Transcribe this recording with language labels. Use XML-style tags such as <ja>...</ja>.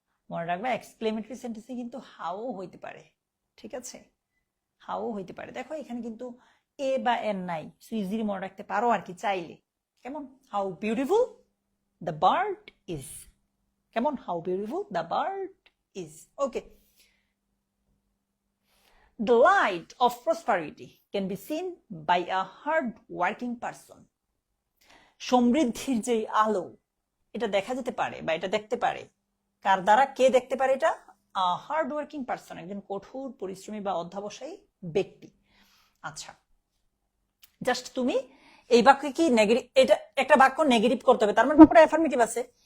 <bn>মনে রাখবা এক্সক্লেমেটরি সেন্টেন্সে কিন্তু হাও হইতে পারে, ঠিক আছে, হাও হইতে পারে। দেখো এখানে কিন্তু এ বা এন নাই, সো ইজিলি মনে রাখতে পারো আর কি চাইলে।</bn> <en>কেমন, how beautiful the bird is, কেমন, how beautiful the bird is. Okay. The light of prosperity can be seen by a hard-working person.</en> <bn>সমৃদ্ধির যে আলো এটা দেখা যেতে পারে বা এটা দেখতে পারে কার দ্বারা, কে দেখতে পারে এটা, হার্ড ওয়ার্কিং পারসন, একজন কঠোর পরিশ্রমী বা অধ্যবসায়ী ব্যক্তি। আচ্ছা, জাস্ট তুমি এই বাক্যে কি নেগেটিভ, এটা একটা বাক্য নেগেটিভ করতে হবে, তার মানে বাক্যটা অ্যাফার্মেটিভ আছে।</bn>